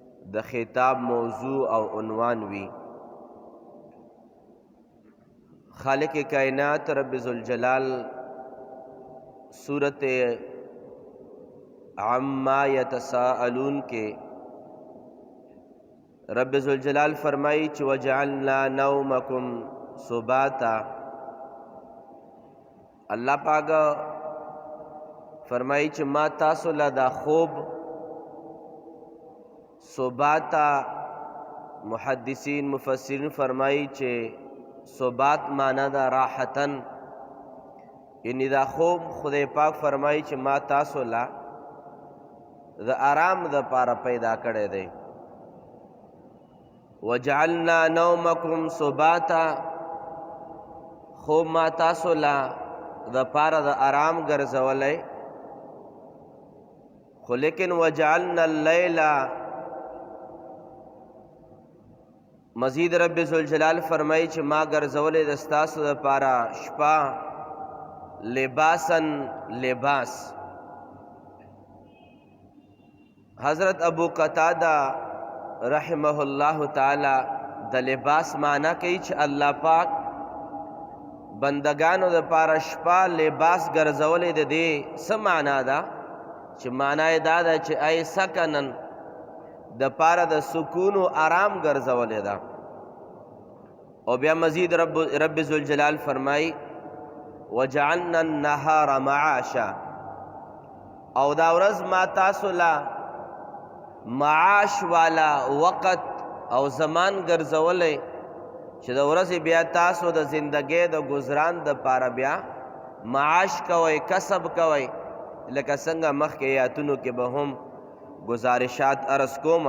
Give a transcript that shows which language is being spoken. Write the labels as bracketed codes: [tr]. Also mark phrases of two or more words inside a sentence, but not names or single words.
[ps] د خطاب موضوع او عنوان وي. خالق کائنات رب ذوالجلال سورت عما یتساءلون کے رب ذوالجلال فرمائی چې [ar] وجعلنا نومکم سباتا. [ps] اللہ پاک فرمائی چې ما تاسو له دا خوب سباتا. محدثین مفسرین فرمائی چې سبات معنی دا راحتن، یعنی دا خوب خدای پاک فرمائی چې ما تاسو له د آرام د پاره پیدا کړی دی. [ar] وجعلنا نومکم سباتا، [ps] خوب ما تاسو له د پاره د آرام ګرځولی، خو لیکن [ar] وجعلنا اللیل، [ps] مزید رب ذوالجلال فرمائی چې ما ګرځولی د ستاسو د پاره شپه لباسن لباس. حضرت ابو قتادہ [ar] رحمه الله تعالی [ps] د لباس معنی کوي چې الله پاک بندگانو د پاره شپه لباس ګرځولې. د دې څه معنا ده؟ چې معنا یې دا ده چې [ar] ای سکنن [ps] د پاره د سکون او آرام ګرځولې ده. او بیا مزید رب ذوالجلال فرمای [ar] وجعلنا النهار معاشا، [ps] او دا ورځ ما تاسو له معاش والا وقت او زمان ګرځولې چې د ورځې بیا تاسو د زندګۍ د گزاران د پاره بیا معاش کوئ، کسب کوئ. لکه څنګه مخکې آیاتونو کې به هم گزارشات عرض کومه.